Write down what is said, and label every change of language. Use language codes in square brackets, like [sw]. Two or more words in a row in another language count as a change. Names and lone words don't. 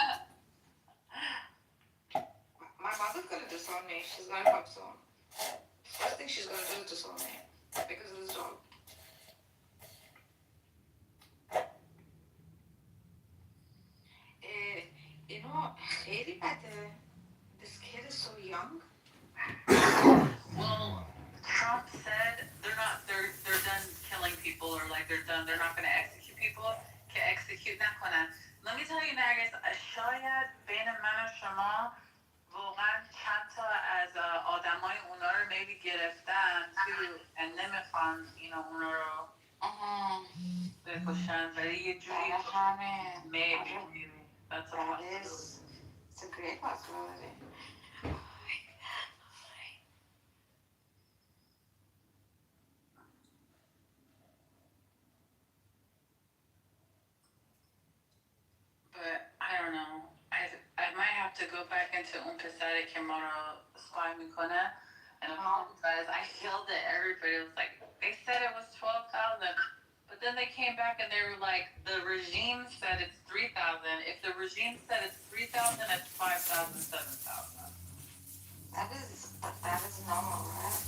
[en] My mother's gonna disown me. She's gonna come soon. First thing she's gonna do is disown me because of this dog. You know, [fa] خیلی بده. [en] This kid is so young. Well, Trump said they're done killing people, or like they're not gonna execute people. [fa] Execute نکنن. [en] Let me tell you, Nagas, [fa] شاید بین من و شما واقعا چند تا از آدمای اونا رو maybe گرفتن تو and نمیخوان اونا رو بکشن ولی یه جوری [en] maybe that's a possibility. It's a great possibility. But I don't know. I might have to go back into [fa] اون پسری که ما رو spy میکنه [en] and apologize. I yelled at everybody. It was like, they said it was 12,000. But then they came back and they were like, the regime said it's 3,000. If the regime said it's 3,000, it's 5,000, 7,000. That is normal, right?